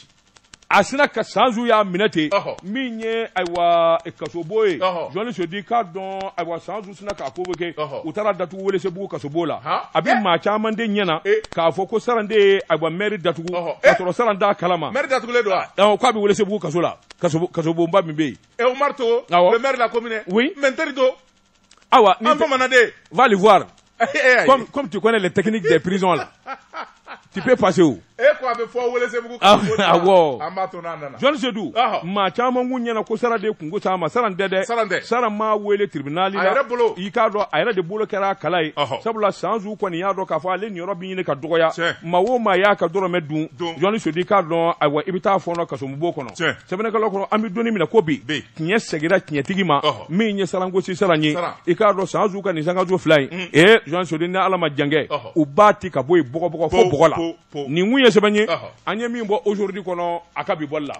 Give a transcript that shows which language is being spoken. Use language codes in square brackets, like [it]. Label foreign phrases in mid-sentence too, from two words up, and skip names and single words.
[bm] a sina ka sansu y'a minɛ ten min ye ayiwa kasobo ye Jean Sodou k'a dɔn ayiwa sansu sina k'a convoqué u taara datugu Welesebugu kasobo la a bɛ maa caman de ɲɛna k'a fɔ ko Saran de ye ayiwa maire datugu k'a sɔrɔ Saran t'a kalama maire datugulen don wa k'a bɛ Welesebugu kaso la kasobonba min bɛ yen [fr] Omar Togo le maire de la commune oui [bm] mais n teri don awa an bamanan de [fr] va le voir comme tu connais les techniques des prisons là tu peux passer où [bm] ko a bɛ fɔ Welesebugu awɔ an b'a to n'a nana Jean Sodou maa caman k'u ɲɛna ko Sara de kungo sa ma Saran tɛ dɛ Saran m'a wele tribunal la i k'a dɔn a yɛrɛ de bolo kɛra a kala ye sabula sansu kɔni y'a dɔn k'a fɔ ale nin yɔrɔ bɛ ɲini ka dɔgɔya maa o maa y'a ka dɔrɔmɛ dun Jean Sodou k'a dɔn ayiwa i bɛ taa fɔɔnɔ kasomubo kɔnɔ sɛbɛnnikɛlaw kɔnɔ an bɛ donni min na ko bi tiɲɛ segira tiɲɛtigi ma min ye Saran gosi Saran ye i k'a dɔn sansu ka nin sangaso fila in Jean Sodou ni Ala ma jan kɛ u b'a ti ka bɔ yen bɔgɔbɔgɔ fo bɔgɔ la nin kun ye sɛbɛn ye an ye min bɔ aujourd'hui kɔnɔ a ka bi bɔli la